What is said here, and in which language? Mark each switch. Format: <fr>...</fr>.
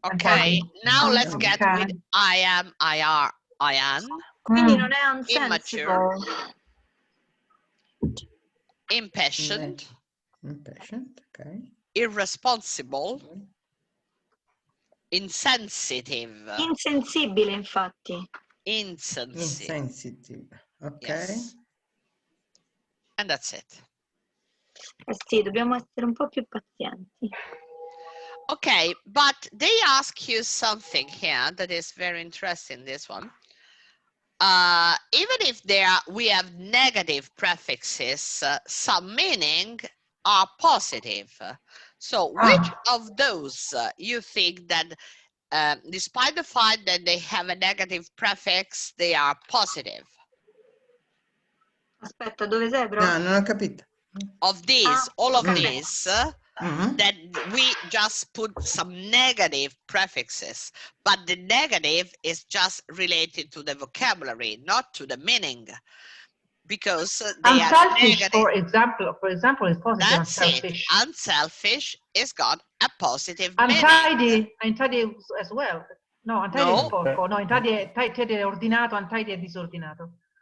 <en>Okay, now let's get with I am, IR, IN.</en> <it>Quindi non è unsensible.</it> <en>Impatient. Okay. Irresponsible. Insensitive.</en> <it>Insensibile, infatti.</it> <en>Insensitive. Okay. Yes. And that's it.</en> <it>Sì, dobbiamo essere un po' più pazienti.</it> <en>Okay, but they ask you something here that is very interesting, this one. Even if we have negative prefixes, some meaning are positive. So which of those you think that despite the fact that they have a negative prefix, they are positive?</en> <it>Aspetta, dove sei, bro? No, non ho capito.</it> <en>Of these, all of these, that we just put some negative prefixes, but the negative is just related to the vocabulary, not to the meaning, because they are negative. For example, is positive. That's unselfish. it. Unselfish is got a positive meaning. Untidy as well. No, untidy</en> <it>è sporco. No, untidy è ordinato, untidy è disordinato.</it>